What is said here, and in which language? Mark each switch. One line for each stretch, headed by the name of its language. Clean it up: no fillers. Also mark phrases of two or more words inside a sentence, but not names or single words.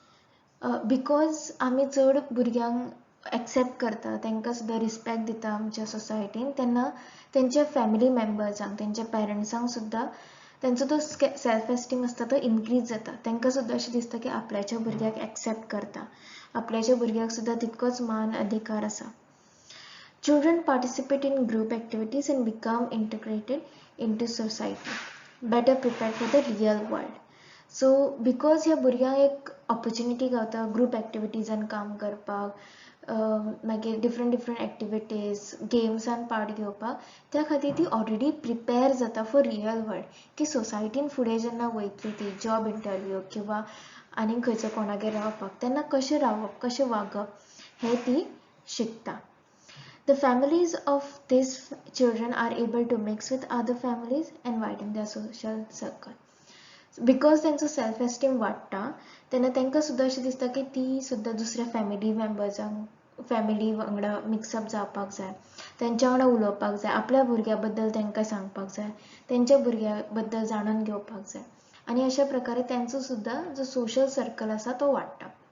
Konkani: बिकॉज आमी चड भुरग्यांक एक्सेप्ट करता, तांकां सुद्दां रिस्पेक्ट दिता आमच्या सोसायटीन, तेन्ना तेंच्या
English: family members,
Konkani: तेंच्या पेरंट्सांक सुद्दां तेंचो तो
English: self esteem
Konkani: आसता तो इनक्रीज जाता. तांकां सुद्दां अशें दिसता की आपल्याच्या भुरग्याक एक्सेप्ट करता, आपल्याच्या भुरग्याक सुद्दां तितकोच मान अधिकार आसा.
English: Children participate in group activities and become integrated into society, better prepared for the real world. so because
Konkani: ह्या भुरग्यांक एक ऑपॉर्च्युनिटी गावता
English: group activities
Konkani: काम करपाक, मागीर
English: different activities games
Konkani: पार्ट घेवपाक, त्या खातीर ती ऑलरेडी प्रिपेर जाता
English: for real world,
Konkani: की सोसायटीन फुडें जेन्ना वयतली ती
English: job interview
Konkani: किंवा आनी खंयचो कोणागेर रावपाक, तेन्ना कशें रावप, कशें वागप, हें ती शिकता.
English: The families of these children are able to mix with other families and widen their social circle.
Konkani: बिकॉज तेंचो
English: self esteem
Konkani: वाडटा तेन्ना तांकां सुद्दां अशें दिसता की ती सुद्दां दुसऱ्या
English: family members
Konkani: फॅमिली वांगडा मिक्सअप जावपाक जाय, तेंच्या वांगडा उलोवपाक जाय, आपल्या भुरग्या बद्दल तांकां सांगपाक जाय, तेंच्या भुरग्या बद्दल जाणून घेवपाक जाय आनी अशा प्रकारे तेंचो सुद्दां जो
English: social circle
Konkani: आसा तो वाडटा.